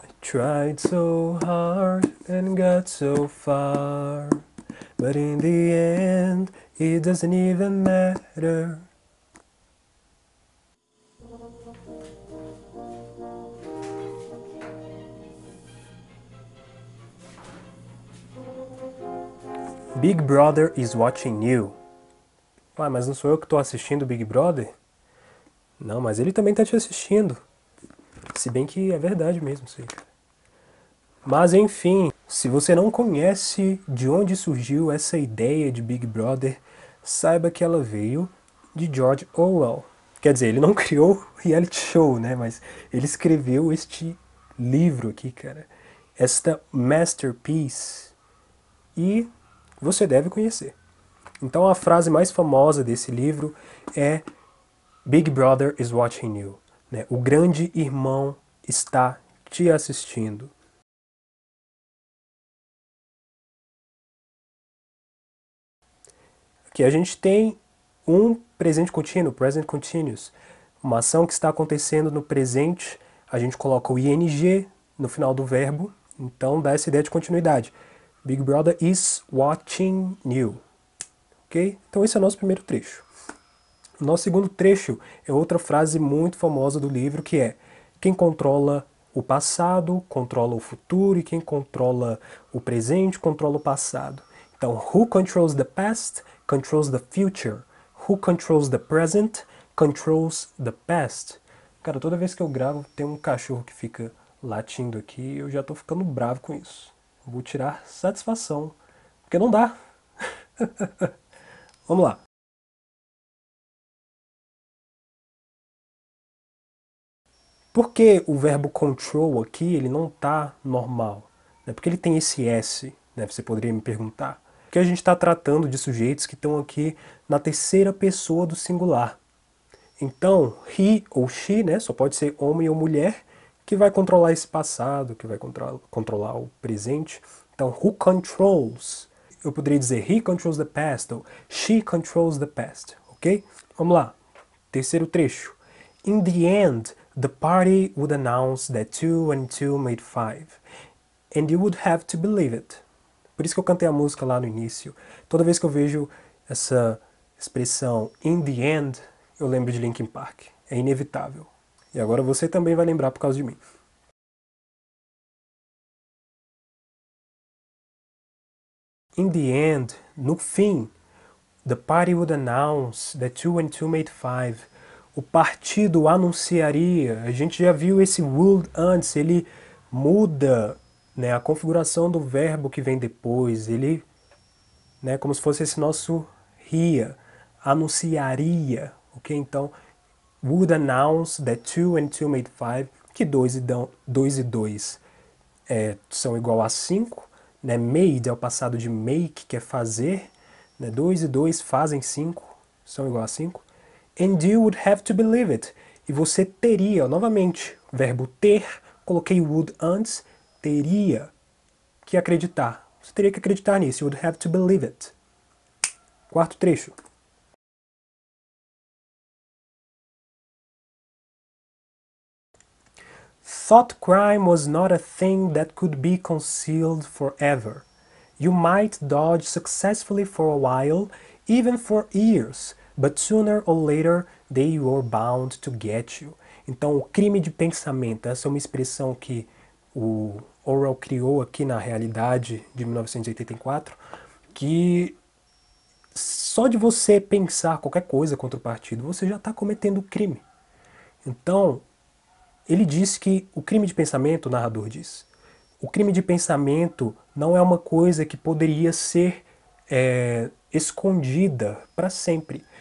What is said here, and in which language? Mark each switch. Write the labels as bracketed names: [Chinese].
[English] tried so hard and got so far, but in the end, it doesn't even matter. Big Brother is watching you. [Portuguese] Ué, mas não sou eu que estou assistindo [English] Big Brother? [Portuguese] Não, mas ele também está te assistindo. Se bem que é verdade mesmo isso aí. Mas enfim, se você não conhece de onde surgiu essa ideia de Big Brother, saiba que ela veio de George Orwell. Quer dizer, ele não criou o reality show, né? Mas ele escreveu este livro aqui, cara. Esta masterpiece. E você deve conhecer. Então a frase mais famosa desse livro é [English] Big Brother is watching you. [Portuguese] Né? O grande irmão está te assistindo. Aqui a gente tem um presente contínuo, present continuous. Uma ação que está acontecendo no presente, a gente coloca o ing no final do verbo, então dá essa ideia de continuidade. [English] Big Brother is watching you. [Portuguese] Ok? Então esse é o nosso primeiro trecho. O nosso segundo trecho é outra frase muito famosa do livro, que é: quem controla o passado, controla o futuro, e quem controla o presente, controla o passado. [English] Então, who controls the past, controls the future. Who controls the present, controls the past. [Portuguese] Cara, toda vez que eu gravo, tem um cachorro que fica latindo aqui e eu já tô ficando bravo com isso. Vou tirar satisfação, porque não dá. Vamos lá. Por que o verbo control aqui ele não está normal? Porque ele tem esse S, né? Você poderia me perguntar. Porque a gente está tratando de sujeitos que estão aqui na terceira pessoa do singular. Então, he ou she, né? Só pode ser homem ou mulher, que vai controlar esse passado, que vai controlar o presente. [English] Então, who controls? [Portuguese] Eu poderia dizer [English] he controls the past ou she controls the past, ok? [Portuguese] Vamos lá. Terceiro trecho. [English] In the end, the party would announce that 2 and 2 made 5. And you would have to believe it. [Portuguese] Por isso que eu cantei a música lá no início. Toda vez que eu vejo essa expressão [English] in the end, [Portuguese] eu lembro de Linkin Park. É inevitável. E agora você também vai lembrar por causa de mim. [English] In the end, [Portuguese] no fim, [English] the party would announce that 2 and 2 made 5. [Portuguese] O partido anunciaria. A gente já viu esse would antes, ele muda, né, a configuração do verbo que vem depois. Ele, né, como se fosse esse nosso ria, anunciaria, ok? Então, [English] would announce that 2 and 2 made 5, [Portuguese] que 2 e 2 são igual a 5, né? Made é o passado de make, que é fazer, né? 2 e 2 fazem 5, são igual a 5. [English] And you would have to believe it. [Portuguese] E você teria, novamente, verbo ter, coloquei would antes, teria que acreditar. Você teria que acreditar nisso. [English] You would have to believe it. [Portuguese] Quarto trecho. [English] Thought crime was not a thing that could be concealed forever. You might dodge successfully for a while, even for years, but sooner or later they were bound to get you. [Portuguese] Então, o crime de pensamento, essa é uma expressão que o Orwell criou aqui na Realidade de 1984, que só de você pensar qualquer coisa contra o partido, você já está cometendo crime. Então, ele diz que o crime de pensamento, o narrador diz, o crime de pensamento não é uma coisa que poderia ser escondida para sempre.